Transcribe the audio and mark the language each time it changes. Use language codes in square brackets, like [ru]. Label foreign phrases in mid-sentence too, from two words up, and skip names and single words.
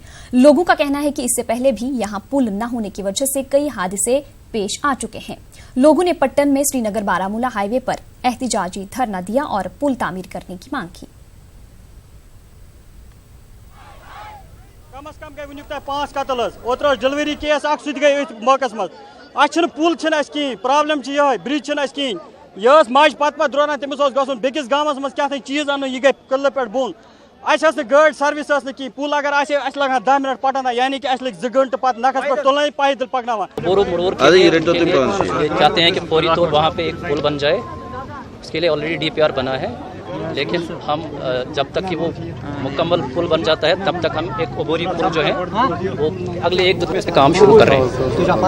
[hi] लोगों का कहना है कि इससे पहले भी यहां पुल न होने की वजह से कई हादसे पेश आ चुके हैं। लोगों ने पट्टन में श्रीनगर बारामूला हाईवे पर एहतिजाजी धरना दिया और पुल तामीर करने की मांग की। [ks] कम अज कम गई वुनिक 5 कतल ओतर डिलीवरी केस गई मौकस मज पुल कहीं प्रॉब्लम ब्रिज कहीं यह मज पत द्रान तमिस गुन बेकिस गामस मज क्या चीज अन यह गई कल पे बोन गाड़ी सर्विस कहीं पुल अगर लगा 10 मिनट पटन यानी कि लग 2 घंटे पत नखस पे तुलन पैदल पकना [hi] चाहते हैं कि फौरी तौर वहाँ पे एक पुल बन जाए। उसके लिए ऑलरेडी DPR बना है, लेकिन हम जब तक कि वो मुकम्मल पुल बन जाता है तब तक हम एक अबूरी पुल जो है वो अगले 1-2 दिन से काम शुरू कर रहे हैं।